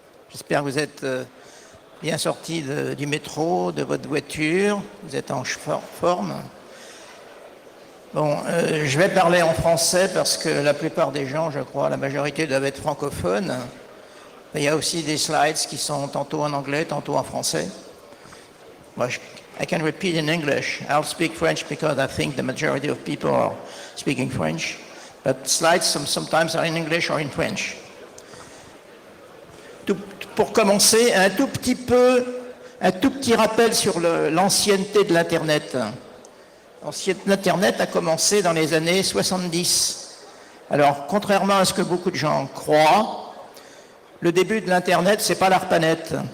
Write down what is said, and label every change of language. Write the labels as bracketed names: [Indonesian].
[French] J'espère que vous êtes bien sortis du métro, de votre voiture. Vous êtes en forme. Bon, je vais parler en français parce que la plupart des gens, je crois, la majorité doivent être francophones. Il y a aussi des slides qui sont tantôt en anglais, tantôt en français. [English] I can repeat in English. I'll speak French because I think the majority of people are speaking French. But slides sometimes are in English or in French. [French] Pour commencer, un tout petit rappel sur l'ancienneté de l'Internet. L'Internet a commencé dans les années 70. Alors, contrairement à ce que beaucoup de gens croient, le début de l'Internet, c'est pas l'ARPANET.